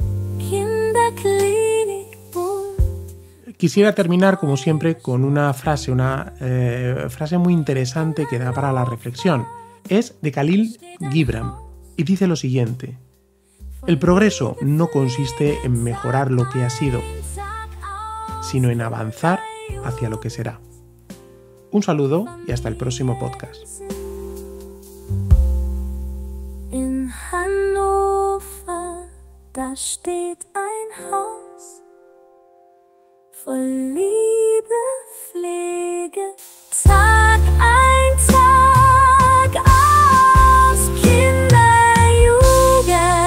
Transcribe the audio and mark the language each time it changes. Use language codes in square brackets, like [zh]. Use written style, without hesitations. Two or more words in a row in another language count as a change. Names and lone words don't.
[es] Quisiera terminar, como siempre, con una frase muy interesante que da para la reflexión. Es de Khalil Gibran y dice lo siguiente: el progreso no consiste en mejorar lo que ha sido, sino en avanzar hacia lo que será. Un saludo y hasta el próximo podcast. [de] In Hannover, da steht ein Haus voll Liebe, Pflege, Tag ein, Tag aus, Kinderjugend,